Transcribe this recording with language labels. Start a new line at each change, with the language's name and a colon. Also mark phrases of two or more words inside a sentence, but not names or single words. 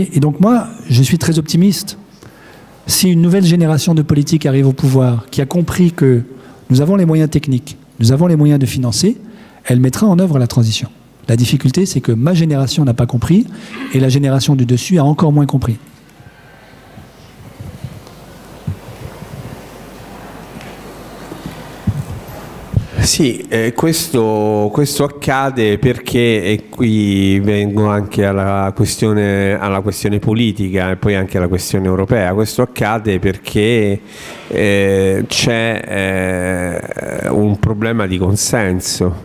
French: Et donc moi, je suis très optimiste. Si une nouvelle génération de politiques arrive au pouvoir, qui a compris que nous avons les moyens techniques, nous avons les moyens de financer, elle mettra en œuvre la transition. La difficulté, c'est que ma génération n'a pas compris et la génération du dessus a encore moins compris.
Italian: Sì, questo accade perché, e qui vengo anche alla questione politica e poi anche alla questione europea, questo accade perché c'è un problema di consenso.